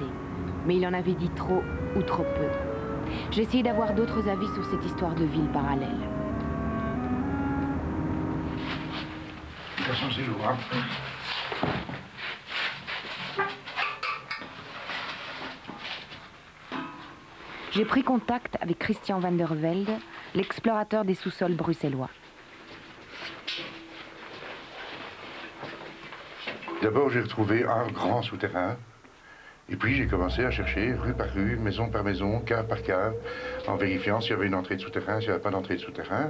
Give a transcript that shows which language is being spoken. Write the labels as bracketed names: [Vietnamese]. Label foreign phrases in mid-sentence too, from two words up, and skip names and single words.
[French] Mais il en avait dit trop ou trop peu. J'ai essayé d'avoir d'autres avis sur cette histoire de ville parallèle. De toute façon, c'est jouable. J'ai pris contact avec Christian van der Velde, l'explorateur des sous-sols bruxellois. D'abord, j'ai retrouvé un grand souterrain. Et puis, j'ai commencé à chercher rue par rue, maison par maison, cave par cave, en vérifiant s'il y avait une entrée de souterrain, s'il n'y avait pas d'entrée de souterrain.